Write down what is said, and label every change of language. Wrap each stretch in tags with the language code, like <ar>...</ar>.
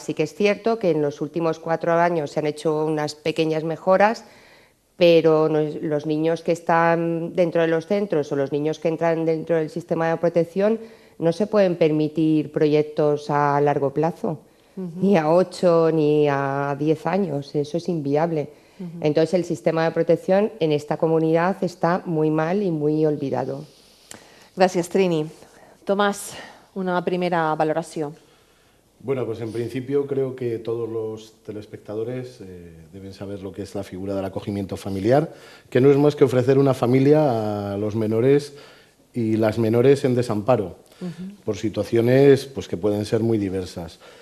<es>Sí que es cierto que en los últimos 4 años se han hecho unas pequeñas mejoras, pero los niños que están dentro de los centros o los niños que entran dentro del sistema de protección no se pueden permitir proyectos a largo plazo, ni a 8 ni a 10 años, eso es inviable. Entonces el sistema de protección en esta comunidad está muy mal y muy olvidado.</es> <ca>Gràcies, Trini. Tomàs, una primera valoració.</ca> <es>Bueno, pues en principio creo que todos los telespectadores deben saber lo que es la figura del acogimiento familiar, que no es más que ofrecer una familia a los menores y las menores en desamparo, por situaciones pues, que pueden ser muy diversas.</es>